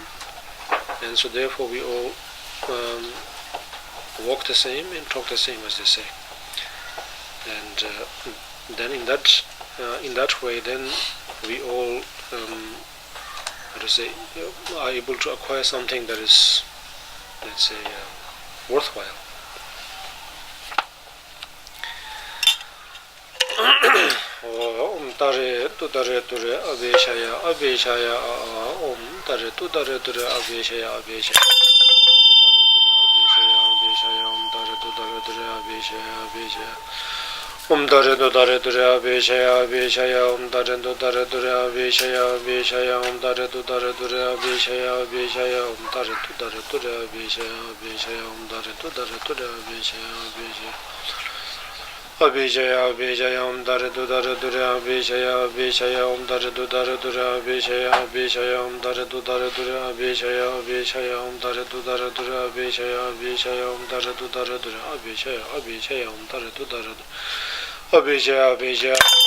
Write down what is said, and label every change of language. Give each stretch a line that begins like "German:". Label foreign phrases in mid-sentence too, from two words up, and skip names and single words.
English: And so therefore we all walk the same and talk the same, as they say. And then in that way, then we all, how to say, are able to acquire something that is, let's say, worthwhile.
Sanskrit: Om tare tu tare ture abeshaya abeshaya om tare tu tare ture abeshaya abeshaya om tare tu tare ture abeshaya abeshaya om tare tu tare ture abeshaya abeshaya om tare tu tare ture abeshaya abeshaya om tare tu tare ture abeshaya abeshaya om tare tu tare ture abeshaya abeshaya om tare tu tare ture abeshaya abeshaya Abhishaya Abhishaya Om Dare Du Dare Dure Abhishaya Abhishaya Om Dare Du Dare Dure Abhishaya Abhishaya Om Dare Du Dare Dure Abhishaya Abhishaya Om Dare Du Dare Dure Abhishaya Abhishaya Om Dare Du Dare Dure Abhishaya Abhishaya Om Dare Du Dare Abhishaya Abhishaya